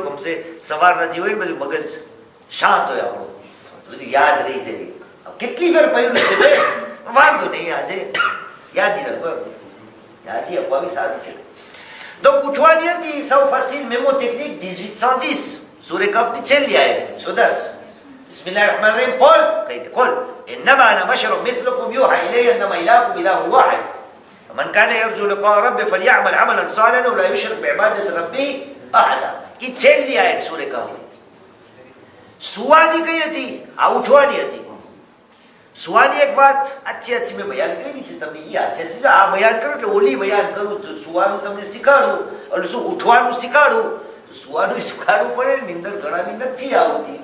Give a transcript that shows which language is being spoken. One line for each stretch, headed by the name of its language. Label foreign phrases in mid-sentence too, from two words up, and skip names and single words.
Gujarati: ગમશે સવારના જે હોય ને બધું મગજ શાંત હોય આપણું, બધું યાદ રહી જાય. કેટલી વાર પડ્યું છે વાંધો નહીં, આજે યાદી રાખો, યાદી અપાવી સારી છે. તો ઉઠવાની હતી સૌ ફસીલ
English: memo technique
Gujarati: 1810 સૂરે કફની છેલ્લી આયત 110.
Arabic: بسم الله الرحمن الرحيم. قل કઈ قل انما انا بشر مثلكم يوحى الي انما الهكم اله واحد ومن كان يرجو لقاء ربه فليعمل عملا صالحا ولا يشرك بعباده ربه احدا.
Gujarati: ઈ છેલ્લી આયત સૂરે કફ. સુવાની કઈ હતી? આ ઉઠવાની હતી. સુવાની એક વાત अच्छी મેં બયાન કરી છે, તમને યાદ છે? આ બયાન કરું એટલે ઓલી બયાન કરું છું. સુવાનું તમને શીખાડું, એટલે શું ઉઠવાનું શીખાડું. સુવાનું શીખાડવું પડે, નિંદર ઘણાની નથી આવતી.